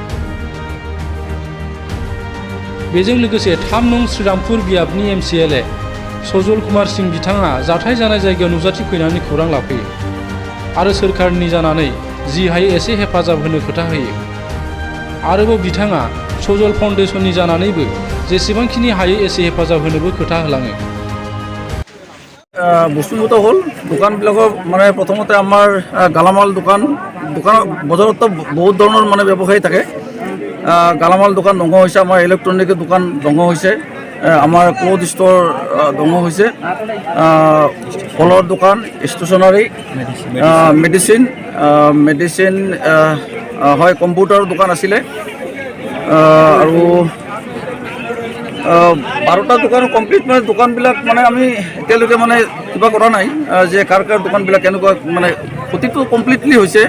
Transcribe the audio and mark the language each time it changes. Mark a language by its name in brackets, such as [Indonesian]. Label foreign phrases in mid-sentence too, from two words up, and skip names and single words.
[Bodo] बेजों लोगोसे 3 नं श्रीरामपुर बियाबनि MCLA सजल कुमार सिंह बिथाङा जाथाय जानाय जायगायाव नुजाथि फैनानै खौरां लाफैयो आरो सोरखारनि जानानै जि हायो एसे हेफाजाब होनो खोथा होयो। आरोबाव बिथाङा सजल फाउन्डेसननि जानानैबो जेसेबांखिनि हायो एसे हेफाजाब होनोबो खोथा होलाङो। [Assamese] বস্তুগত হ'ল দোকানবিলাকৰ মানে প্ৰথমতে আমাৰ গালামাল দোকান বজাৰতো বহুত ধৰণৰ মানে ব্যৱসায়ী থাকে। গালামাল দোকান ধ্বংস হৈছে, আমাৰ ইলেক্ট্ৰনিকৰ দোকান ধ্বংস হৈছে, আমাৰ [English] cloth store [Assamese] ধ্বংস হৈছে, ফলৰ দোকান, ষ্টেচনাৰী, মেডিচিন হয়, কম্পিউটাৰৰ দোকান আছিলে আৰু 12টা দোকান কমপ্লিট মানে দোকানবিলাক মানে আমি এতিয়ালৈকে মানে কিবা কৰা নাই যে কাৰ দোকানবিলাক কেনেকুৱা মানে ক্ষতিটো কমপ্লিটলি হৈছে।